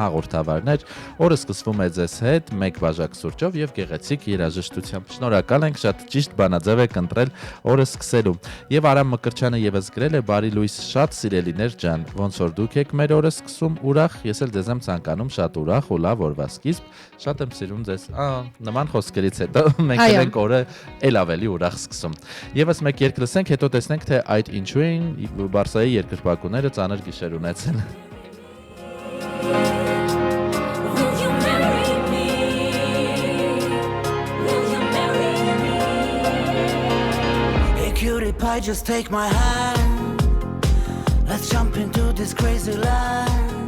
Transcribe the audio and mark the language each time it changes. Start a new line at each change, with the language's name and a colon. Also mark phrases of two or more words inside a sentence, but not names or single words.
Armenian: հաղորդավարներ, օրը սկսվում է ձեզ հետ, մեկ բաժակ սուրճով եւ գեղեցիկ երաժշտությամբ։ Շնորհակալ ենք, շատ ճիշտ բանաձև եք ընտրել օրը սկսելու։ Եվ Արամ Մկրչյանը եւս գրել է բարի լույս շատ սիրելիներ ջան, ոնց որ դուք եք մեր օրը սկսում ուրախ, ես էլ ձեզ եմ ցանկանում շատ ուրախ ու լավ օրվա սկիզբ, շատ եմ սիրում ձեզ։ Նման խոսքերից հետո մենք ենք օրը էլ ավելի ուրախ սկսում։ Եվս մեկ երգ լսենք, հետո տեսնենք թե այդ ինչու են Բարսայի երկրպագուները ծանր գիշեր ունեցել։
English: Hey cutie pie, just take my hand. Let's jump into this crazy land.